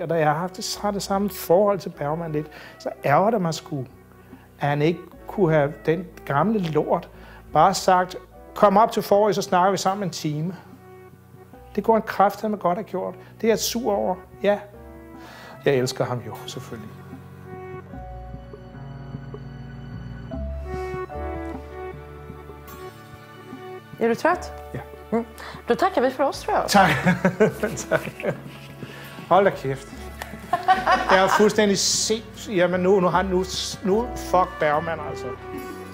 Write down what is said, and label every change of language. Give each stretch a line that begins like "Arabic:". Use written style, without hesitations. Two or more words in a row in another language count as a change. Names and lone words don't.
Danish: Og da jeg har det samme forhold til Bergman lidt, så ærger det mig sgu, at han ikke kunne have den gamle lort bare sagt, kom op til forrige, så snakker vi sammen en time. Det går en kraft, han godt have gjort. Det er jeg sur over. Ja. Jeg elsker ham jo, selvfølgelig.
Swedish: Är du trött? Ja. Då tackar vi för oss, tror jag.
Danish: Tak. Tak. Hold da kæft. Jeg er fuldstændig sindssygt. Jamen nu fuck Bergman, altså.